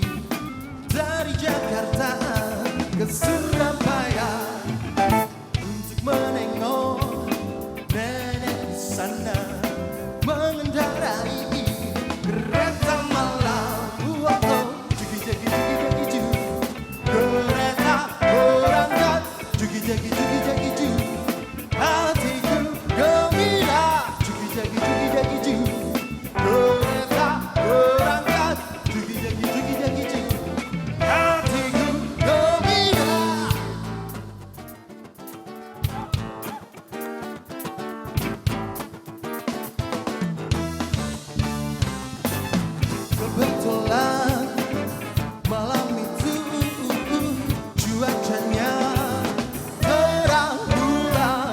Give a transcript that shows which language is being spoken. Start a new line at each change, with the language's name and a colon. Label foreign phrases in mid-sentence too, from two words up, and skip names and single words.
Indonesian: dari Jakarta ke Surabaya untuk menengok nenek di sana mengendarai kereta malam. Jugi jagi jugi jagi ju, kereta berangkat. Jugi jagi jugi jagi ju, hatiku gembira. Jugi jagi jugi jagi ju. Kereta berangkat, jugi jagi jugi jagi ju, hatiku gembira. Kebetulan malam itu cuacanya terang bulan.